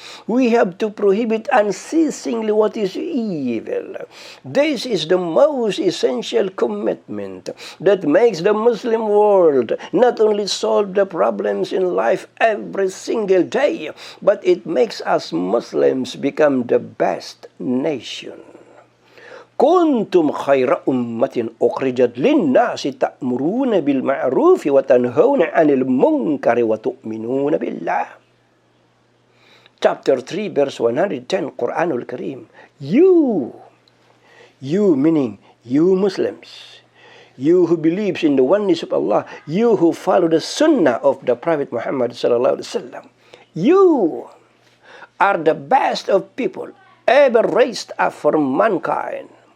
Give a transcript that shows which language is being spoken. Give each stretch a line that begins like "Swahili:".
English: We have to prohibit unceasingly what is evil. This is the most essential commitment that makes the Muslim world not only solve the problems in life every single day, but it makes us Muslims become the best nation.
Arabic: كنتم خير أمة أخرجت للناس تأمرون بالمعروف وتنهون عن المنكر وتؤمنون بالله.
English: Chapter 3 verse 110 Quran al-Karim. You meaning you Muslims, you who believes in the oneness of Allah, you who follow the sunnah of the Prophet Muhammad
Arabic: sallallahu alaihi wasallam,
English: you are the best of people ever raised up for mankind.